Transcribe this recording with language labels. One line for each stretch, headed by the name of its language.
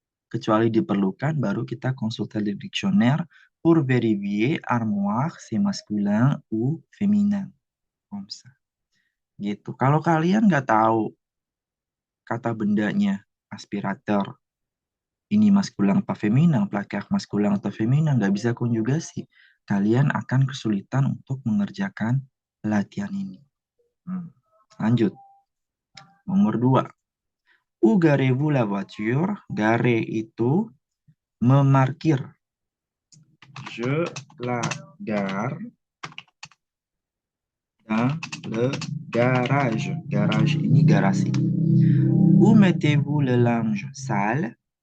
Indonesian: Kecuali diperlukan, baru kita
French: konsulter di dictionnaire pour vérifier armoire c'est masculin ou féminin. Comme ça. Gitu.
Indonesian: Kalau kalian nggak tahu kata bendanya aspirator, ini maskulan apa feminin, placard maskulan atau feminin, nggak bisa konjugasi, kalian akan kesulitan untuk mengerjakan latihan ini. Lanjut. Nomor 2.
French: Où garez-vous la voiture?
Indonesian: Gare itu memarkir.
French: Je la gare dans le garage.
Indonesian: Garage ini garasi.
French: Où mettez-vous le linge sale?